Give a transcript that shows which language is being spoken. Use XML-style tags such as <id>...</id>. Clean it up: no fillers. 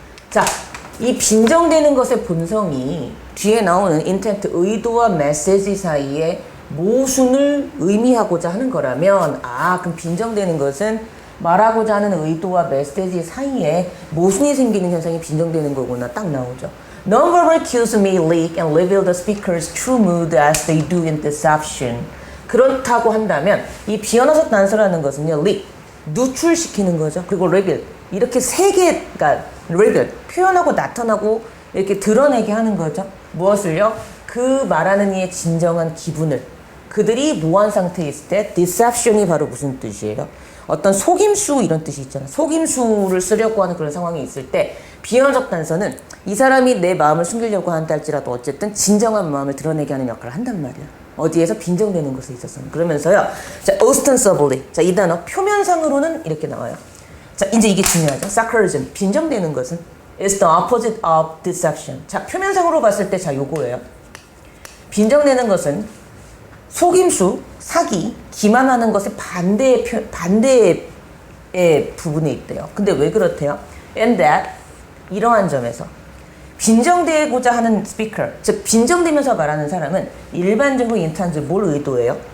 <ko>자, 이 빈정되는 것의 본성이 뒤에 나오는 intent, 의도와 메시지 사이에 모순을 의미하고자 하는 거라면 그럼 빈정되는 것은 말하고자 하는 의도와 메시지 사이에 모순이 생기는 현상이 빈정되는 거구나 딱 나오죠.</ko> <en>Non-verbal cues may leak and reveal the speaker's true mood as they do in deception.</en> <ko>그렇다고 한다면 이 비언어적 단서라는 것은요, leak, 누출시키는 거죠. 그리고 reveal, 이렇게 세 개가 reveal, 표현하고 나타나고 이렇게 드러내게 하는 거죠. 무엇을요? 그 말하는 이의 진정한 기분을 그들이 모한 상태에 있을 때 deception이 바로 무슨 뜻이에요? 어떤 속임수 이런 뜻이 있잖아. 속임수를 쓰려고 하는 그런 상황이 있을 때 비언어적 단서는 이 사람이 내 마음을 숨기려고 한다 할지라도 어쨌든 진정한 마음을 드러내게 하는 역할을 한단 말이야. 어디에서 빈정되는 것에 있어서는. 그러면서요. 자, ostensibly. 자, 이 단어 표면상으로는 이렇게 나와요. 자, 이제 이게 중요하죠. sarcasm. 빈정되는 것은</ko> <en>is the opposite of deception.</en> <ko>자, 표면상으로 봤을 때 자, 요거예요. 빈정되는 것은 속임수, 사기, 기만하는 것의 반대의 부분에 있대요. 근데 왜 그렇대요?</ko> <en>And that,</en> <ko>이러한 점에서 빈정되고자 하는 스피커, 즉 빈정대면서 말하는 사람은 일반적으로 인탄즈 뭘 의도해요?</ko>